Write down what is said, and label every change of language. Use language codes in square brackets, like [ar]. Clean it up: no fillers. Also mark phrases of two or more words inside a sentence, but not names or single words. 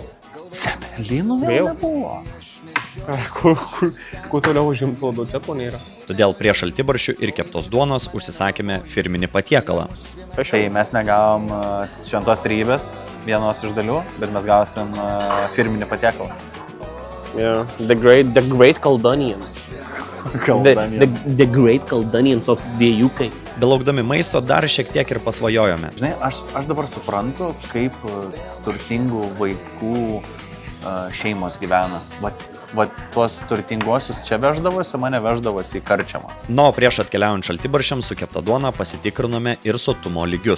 [lt] Cepelinų vėl nebuvo. Kuo toliau užimtų labiau cepo nėra. Todėl prie šaltibarščių ir keptos duonos užsisakėme firminį patiekalą. Tai mes negavom šventos trejybės, vienos iš dalių, bet mes gausim firminį patiekalą. [en] Yeah. The great Caledonians. The great Caledonians of the UK. [lt] Belaukdami maisto dar šiek tiek ir pasvajojome. Žinai, aš dabar suprantu, kaip turtingų vaikų šeimos gyvena. Va tuos turtinguosius čia veždavosi, mane veždavosi į karčiamą. Na, o prieš atkeliaujant šaltibarščiams su kepta duona pasitikrinome ir sotumo lygius.